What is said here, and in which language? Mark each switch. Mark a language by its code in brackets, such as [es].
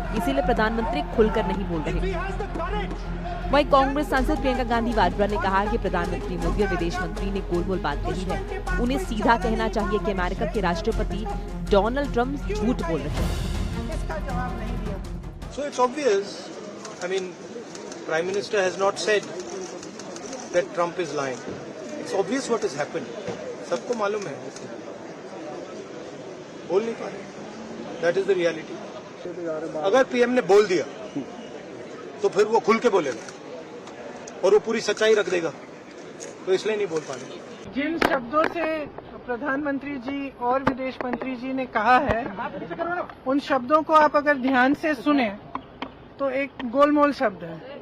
[hi] इसीलिए प्रधानमंत्री खुलकर नहीं बोल रहे। वहीं कांग्रेस सांसद प्रियंका गांधी वाड्रा ने कहा कि प्रधानमंत्री मोदी और विदेश मंत्री ने गोल गोल बात कही है। उन्हें सीधा कहना चाहिए कि अमेरिका के राष्ट्रपति डोनाल्ड ट्रंप झूठ बोल रहे हैं। [en] So it's obvious. I mean, Prime Minister has not said that Trump is lying. It's obvious what has happened. [hi] सबको मालूम है, बोल नहीं पा रहे। [en] That is the reality. [hi] अगर पीएम ने बोल दिया तो फिर वो खुल के बोलेगा और वो पूरी सच्चाई रख देगा, तो इसलिए नहीं बोल पा रहे। जिन शब्दों से प्रधानमंत्री जी और विदेश मंत्री जी ने कहा है, उन शब्दों को आप अगर ध्यान से सुने तो एक गोलमोल शब्द है।